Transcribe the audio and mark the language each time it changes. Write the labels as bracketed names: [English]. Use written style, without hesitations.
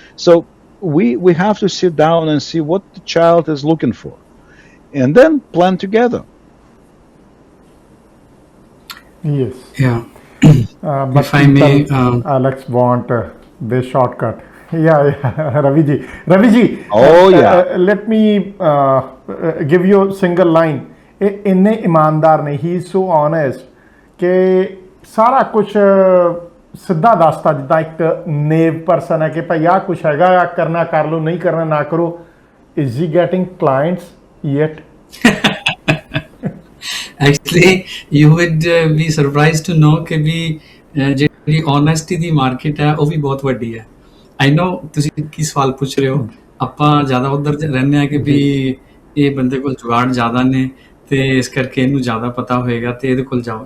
[English] So we have to sit down and see what the child is looking for, and then plan together. Yes. Yeah. But If I may, Alex want this shortcut. Yeah, Ravi ji. Oh yeah. Let me give you a single line. [Punjabi] ਇੰਨੇ ਇਮਾਨਦਾਰ ਨੇ, [English] ਹੀ so honest [Punjabi] ਕਿ ਸਾਰਾ ਕੁਝ ਸਿੱਧਾ ਦੱਸਦਾ, ਜਿੱਦਾਂ ਇੱਕ ਨੇਵ ਪਰਸਨ ਹੈ ਕਿ ਭਾਈ ਆਹ ਕੁਛ ਹੈਗਾ, ਕਰਨਾ ਕਰ ਲਓ, ਨਹੀਂ ਕਰਨਾ ਨਾ ਕਰੋ. [English] Is he getting clients yet? Actually, you would be surprised to know [Punjabi] ਕਿ ਵੀ ਜਿਹੜੀ honesty ਦੀ ਮਾਰਕੀਟ ਹੈ ਉਹ ਵੀ ਬਹੁਤ ਵੱਡੀ ਹੈ. [English] I know [Punjabi] ਤੁਸੀਂ ਕੀ ਸਵਾਲ ਪੁੱਛ ਰਹੇ ਹੋ. ਆਪਾਂ ਜ਼ਿਆਦਾ ਉੱਧਰ ਰਹਿੰਦੇ ਹਾਂ ਕਿ ਵੀ ਇਹ ਬੰਦੇ ਕੋਲ ਜੁਗਾੜ ਜ਼ਿਆਦਾ ਨੇ ਤੇ ਇਸ ਕਰਕੇ ਇਹਨੂੰ ਜ਼ਿਆਦਾ ਪਤਾ ਹੋਏਗਾ ਤੇ ਇਹਦੇ ਕੋਲ ਜਾਓ.